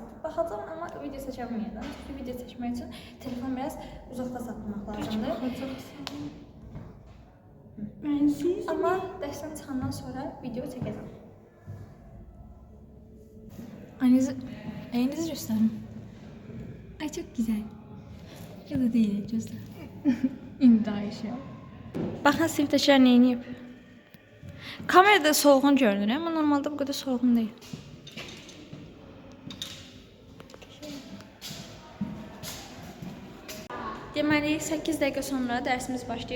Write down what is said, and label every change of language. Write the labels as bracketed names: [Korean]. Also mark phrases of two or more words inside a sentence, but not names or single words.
[Azerbaijani] Baxacam, amma video çəkə bilməyəcəm. Çünki video çəkmək üçün telefon biraz uzaqda saxlamaq lazımdır. Amma dərsdən çıxandan sonra video çəkəcəm. Ayınızı göstərin. [Turkish] Ay çok güzel. Ya da değil, göster. [Azerbaijani] İndi Ayşe. Baxın sinifdəkilər nə edib? Kamerada soğuğun görünür, amma normalda bu qədər soğuğun deyil. Deməli, 8 dəqiqə sonra dərsimiz başlayır.